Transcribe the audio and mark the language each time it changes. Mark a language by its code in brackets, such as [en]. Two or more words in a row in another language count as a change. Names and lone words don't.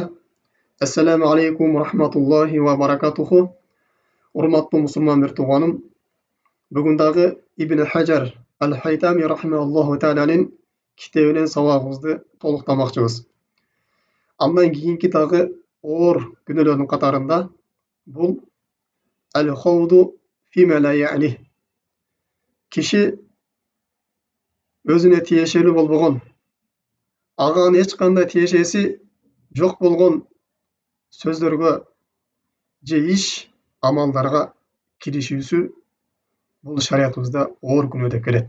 [ar] Assalamu alaikum wa rahmatullahi wa barakatuhu. [ky] Урматтуу мусулман тууганым, бүгүн дагы Ибн Хажар Ал-Хайтами рахимахуллаху тааланын китебинен сабагыбызды толуктамакчыбыз. Андан кийинки дагы оор күнөөлөрдүн катарында бул [ar] الخوض فيما لا يعني. [ky] Киши өзүнө тиешелүү болбогон, ага эч кандай тиешеси жок болгон сөздөргө же иш амалдарга киришүүсү бул шариятыбызда оор күнөө деп келет.